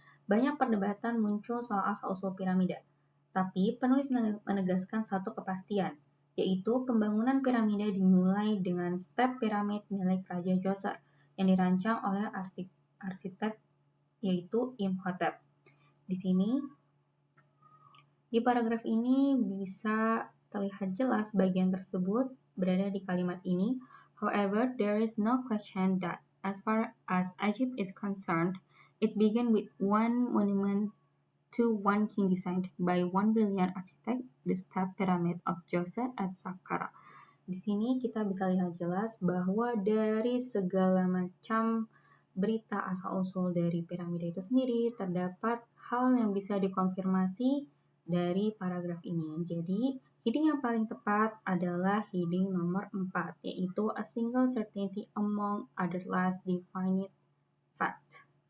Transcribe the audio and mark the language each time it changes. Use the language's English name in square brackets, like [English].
[Indonesian] Banyak perdebatan muncul soal asal-usul piramida, tapi penulis menegaskan satu kepastian, yaitu pembangunan piramida dimulai dengan step piramid milik Raja Djoser yang dirancang oleh arsitek yaitu Imhotep. Di sini, di paragraf ini bisa terlihat jelas bagian tersebut berada di kalimat ini. [English] However, there is no question that as far as Egypt is concerned, it began with one monument to one king designed by one brilliant architect, the step pyramid of Djoser at Saqqara. [Indonesian] Di sini kita bisa lihat jelas bahwa dari segala macam berita asal-usul dari piramida itu sendiri, terdapat hal yang bisa dikonfirmasi dari paragraf ini. Jadi, heading yang paling tepat adalah heading nomor 4, yaitu [English] a single certainty among other less defined fact.